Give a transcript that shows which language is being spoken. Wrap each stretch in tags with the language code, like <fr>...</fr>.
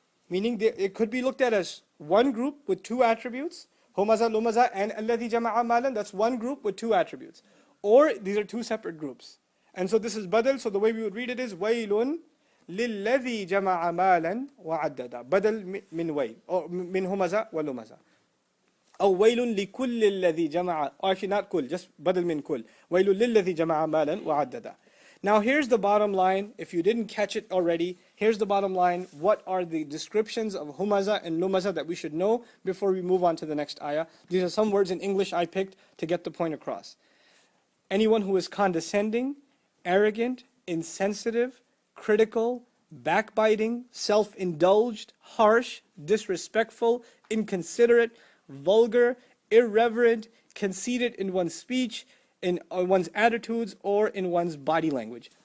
<en>Meaning it could be looked at as one group with two attributes, Humazah, Lumazah, and alladhi jama'a malan, that's one group with two attributes. Or these are two separate groups. And so this is badal, so the way we would read it is waylun lilladhi jama'a malan wa'addada. Badal min wayl, or min Humazah wa Lumazah.</en> <ar>أو ويل لكل الذي جمع,</ar> <en>or actually not</en> <ar>كل, just بدل من كل. ويل للذي جمع مالا وعددا.</ar> <en>Now here's the bottom line. If you didn't catch it already, here's the bottom line. What are the descriptions of Humazah and Lumazah that we should know before we move on to the next ayah? These are some words in English I picked to get the point across. Anyone who is condescending, arrogant, insensitive, critical, backbiting, self-indulged, harsh, disrespectful, inconsiderate, vulgar, irreverent, conceited in one's speech, in one's attitudes, or in one's body language.</en>